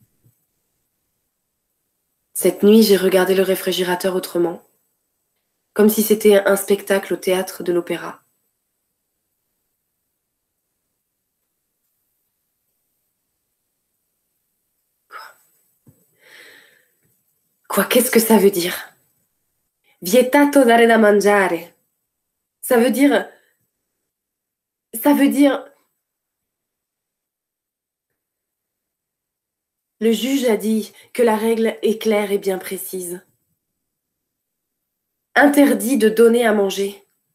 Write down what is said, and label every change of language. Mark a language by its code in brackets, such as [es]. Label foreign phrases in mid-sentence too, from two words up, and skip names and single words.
[fr] Cette nuit, j'ai regardé le réfrigérateur autrement, comme si c'était un spectacle au théâtre de l'opéra. Quoi, qu'est-ce que ça veut dire? [it] Vietato dare da mangiare. [fr] Ça veut dire... Ça veut dire... Le juge a dit que la règle est claire et bien précise. Interdit de donner à manger.